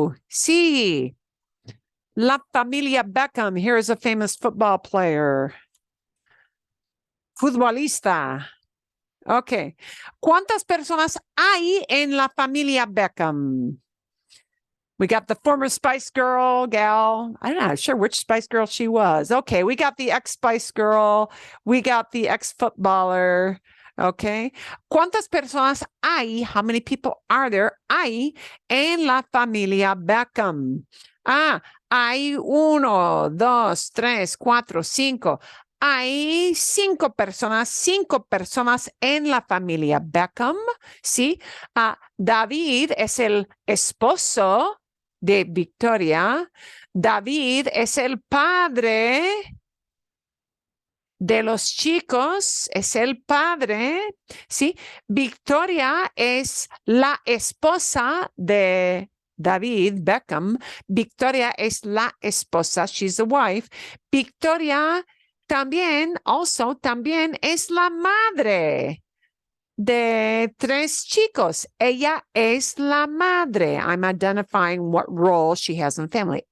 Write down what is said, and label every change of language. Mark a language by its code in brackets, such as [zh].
[es] Sí. La familia Beckham. [en] Here is a famous football player. [es] Futbolista. Okay. ¿Cuántas personas hay en la familia Beckham? [en] We got the former Spice Girl gal. I'm not sure which Spice Girl she was. Okay, we got the ex-Spice Girl. We got the ex-footballer. Okay. [es] ¿Cuántas personas hay? [en] How many people are there? [es] Hay en la familia Beckham. Hay 1, 2, 3, 4, 5. Hay 5 personas en la familia Beckham. Sí. David es el esposo de Victoria. David es el padre de los chicos, es el padre, ¿sí? Victoria es la esposa de David Beckham. Victoria es la esposa, [en] she's the wife. [es] Victoria también es la madre de 3 chicos. Ella es la madre. [en] I'm identifying what role she has in the family.